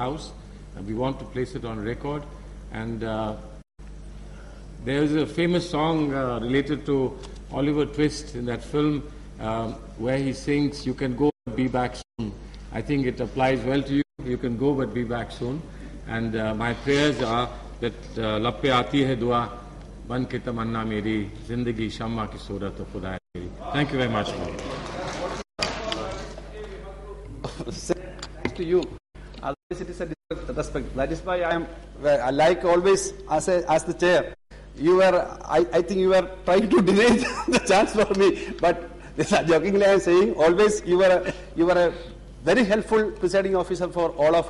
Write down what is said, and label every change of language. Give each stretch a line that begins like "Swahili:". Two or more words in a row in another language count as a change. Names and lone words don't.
English: And we want to place it on record. And there is a famous song related to Oliver Twist in that film where he sings, "You can go but be back soon." I think it applies well to you. You can go but be back soon. And my prayers are that
Urdu: لب پہ آتی ہے دعا بن کے تمنا میری زندگی شمع کی صورت تو خدا ہے میری.
English: Thank you very much. To you, always it is a respect. That is why I like always as the chair. You were, I think you were trying to deny the chance for me, but jokingly I am saying, always you were a very helpful presiding officer for all of us.